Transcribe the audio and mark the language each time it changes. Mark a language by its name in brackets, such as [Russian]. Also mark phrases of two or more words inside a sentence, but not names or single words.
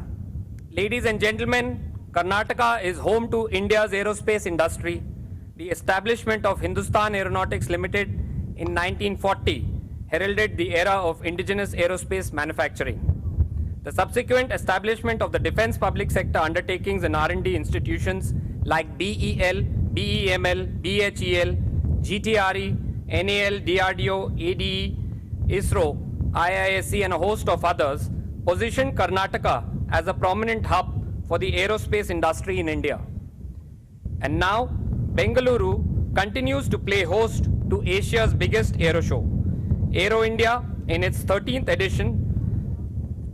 [English] Ladies and gentlemen, Karnataka is home to India's aerospace industry. The establishment of Hindustan Aeronautics Limited in 1940 heralded the era of indigenous aerospace manufacturing. The subsequent establishment of the defense public sector undertakings and R&D institutions like BEL, BEML, BHEL, GTRE, NAL, DRDO, ADE, ISRO, IISc and a host of others position Karnataka as a prominent hub for the aerospace industry in India. And now, Bengaluru continues to play host to Asia's biggest aero show, Aero India in its 13th edition.